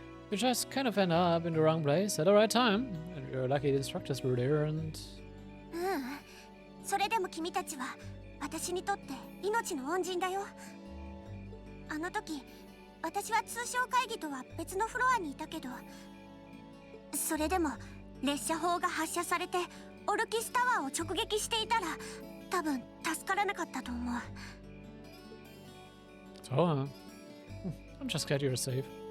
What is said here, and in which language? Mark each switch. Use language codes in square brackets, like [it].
[en] You just kind of ended up in the wrong place at the right time, and you're lucky the instructors were there, and... [ja] それでも君たちは私にとって命の恩人だよ。あの時、私は通商会議とは別のフロアにいたけど、それでも列車砲が発射されてオルキスタワーを直撃していたら、多分助からなかったと思う。 [en] So, I'm just glad you're safe.